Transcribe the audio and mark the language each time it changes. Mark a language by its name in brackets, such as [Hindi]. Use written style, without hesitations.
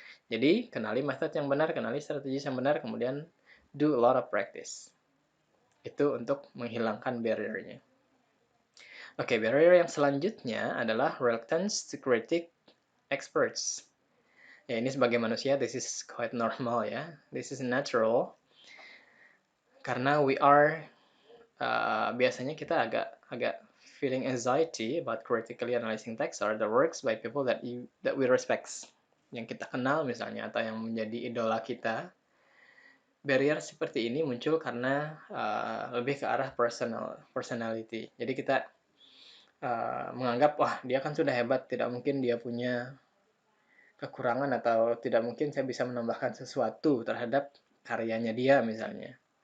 [Indonesian] Jadi, kenali method yang benar, kenali strategi yang benar, kemudian [English] do a lot of practice. [Indonesian] Itu untuk menghilangkan barrier-nya. Oke, barrier yang selanjutnya adalah [English] reluctance to critique experts. [Indonesian] Ya, ini sebagai manusia, [English] this is quite normal [Indonesian] ya. [English] This is natural. Karena we are, [Indonesian] biasanya kita agak [English] feeling anxiety about critically analyzing text or the works by people that we respect. [Indonesian] Yang kita kenal misalnya, atau yang menjadi idola kita. Barrier seperti ini muncul karena lebih ke arah personality. Jadi kita menganggap, wah dia kan sudah hebat, tidak mungkin dia punya kekurangan atau tidak mungkin saya bisa menambahkan sesuatu terhadap karyanya dia misalnya.